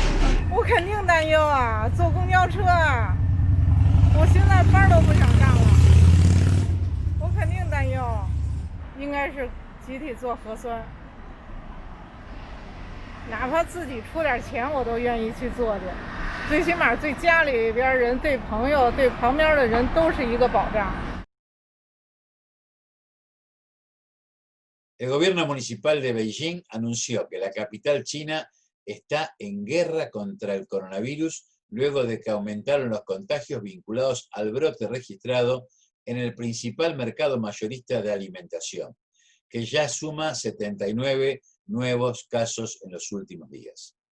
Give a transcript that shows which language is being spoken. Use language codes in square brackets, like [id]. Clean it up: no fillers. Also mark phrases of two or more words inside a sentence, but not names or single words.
[zh] 我肯定担忧啊，坐公交车啊，我现在班都不想上了，我肯定担忧，应该是集体做核酸。哪怕自己出点钱，我都愿意去做的。最起码对家里边人、对朋友、对旁边的人都是一个保障。 [es] El gobierno municipal de Beijing anunció que la capital china está en guerra contra el coronavirus luego de que aumentaron los contagios vinculados al brote registrado en el principal mercado mayorista de alimentación, que ya suma 79 nuevos casos en los últimos días.